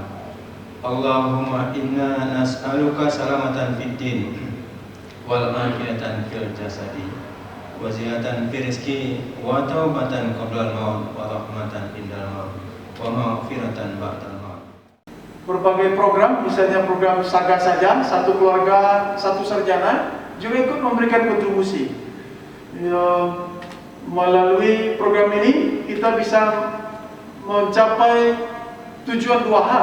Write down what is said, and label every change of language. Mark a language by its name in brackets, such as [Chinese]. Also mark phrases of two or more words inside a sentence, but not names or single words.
[Arabic] اللهم إنا نسألك سلامة في الدين والعافية في الجسد وزيادة في الرزق وتوبة قبل الموت ورحمة عند الموت ومغفرة بعد الموت. [Indonesian] Berbagai program, misalnya program Saga Saja, satu keluarga, satu sarjana juga ikut memberikan kontribusi. Melalui program ini kita bisa mencapai tujuan dua hal.